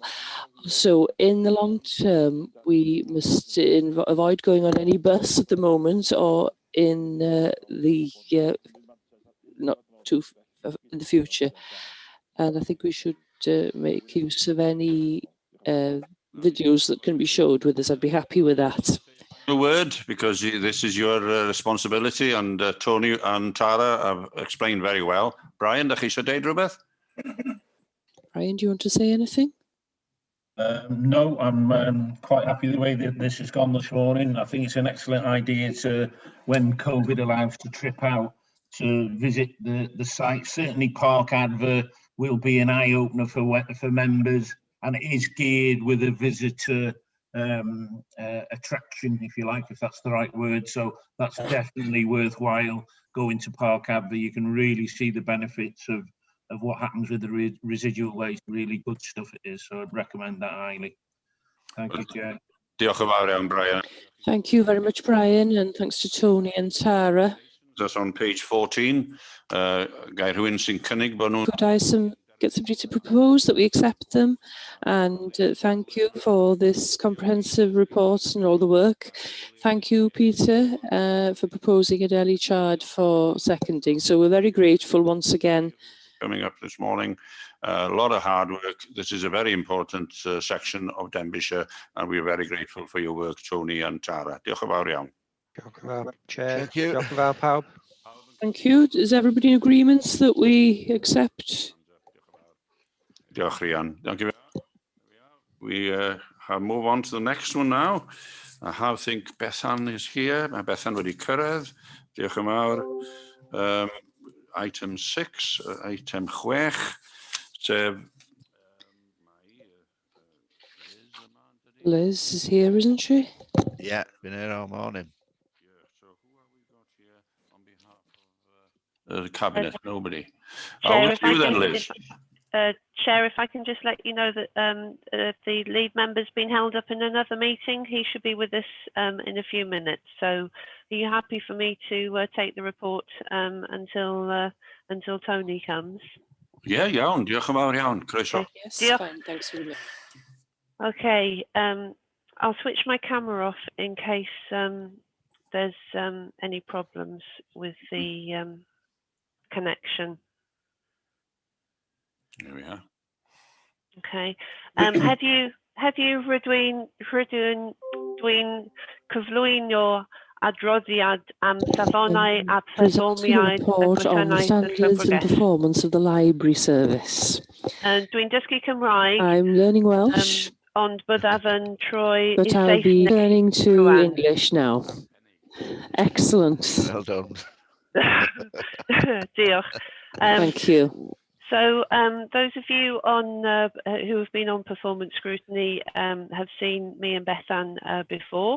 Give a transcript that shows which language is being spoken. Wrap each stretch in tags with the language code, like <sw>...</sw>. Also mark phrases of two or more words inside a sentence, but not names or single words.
<en>So in the long term, we must avoid going on any bus at the moment, or in not too in the future. And I think we should make use of any videos that can be showed with us. I'd be happy with that. A word, because this is your responsibility, and Tony and Tara have explained very well.</en> <cy>Brian, dach chi eisiau deud rhywbeth?</cy> <en>Brian, do you want to say anything? No, I'm quite happy the way that this has gone this morning. I think it's an excellent idea to, when COVID allows, to trip out to visit the site. Certainly Park Adver will be an eye-opener for members, and it is geared with a visitor attraction, if you like, if that's the right word. So that's definitely worthwhile going to Park Adver. You can really see the benefits of what happens with the residual waste. Really good stuff it is, so I'd recommend that highly. Thank you, Chair.</en> <cy>Diolch yn fawr iawn, Brian.</cy> <en>Thank you very much, Brian, and thanks to Tony and Tara. That's on page 14.</en> <cy>Gai rhywun sy'n cynnig bod nhw...</cy> <en>Could I get somebody to propose that we accept them? And thank you for this comprehensive report and all the work. Thank you, Peter, for proposing an early charge for seconding. So we're very grateful once again. Coming up this morning, a lot of hard work. This is a very important section of Denbighshire, and we're very grateful for your work, Tony and Tara.</en> <cy>Diolch yn fawr iawn. Diolch yn fawr,</cy> <en>Chair. Thank you.</en> <cy>Diolch yn fawr, pawb.</cy> <en>Thank you. Is everybody in agreement that we accept?</en> <cy>Diolch, Rhian.</cy> <en>Thank you. We move on to the next one now. I think Bethan is here.</en> <cy>Mae Bethan wedi cyrraedd. Diolch yn fawr.</cy> <en>Item 6, item 6. Liz is here, isn't she? Yeah, been here all morning. So who have we got here on behalf of the Cabinet? Nobody. Chair, Over to you then, Liz. Chair, if I can just let you know that if the lead member's been held up in another meeting, he should be with us in a few minutes. So are you happy for me to take the report until Tony comes?</en> <cy>Ie, iawn, diolch yn fawr iawn, croeso.</cy> <en>Okay. Yes,</en> <cy>Diolch.</cy> <en>fine, thanks very much. Okay, I'll switch my camera off in case there's any problems with the connection. There we are. Okay. Have you</en> <cy>rydw i'n cyflwyno adroddiad am safonau a</cy> <en>Presenting a</en> <cy>perfformiad y</cy> <en>report on the</en> <cy>gwasanaeth y</cy> <en>standards and</en> <cy>llyfrgell.</cy> <en>performance of the library service.</en> <cy>Dwi'n dysgu Cymraeg,</cy> <en>I'm learning Welsh,</en> <cy>ond byddaf yn troi</cy> <en>but</en> <cy>i</cy> <en>I'll be</en> <cy>Saesneg</cy> <en>turning to</en> <cy>rŵan.</cy> <en>English now. Excellent. Well done.</en> <cy>Diolch.</cy> <en>Thank you. So those of you on who have been on performance scrutiny have seen me and Bethan before.</en>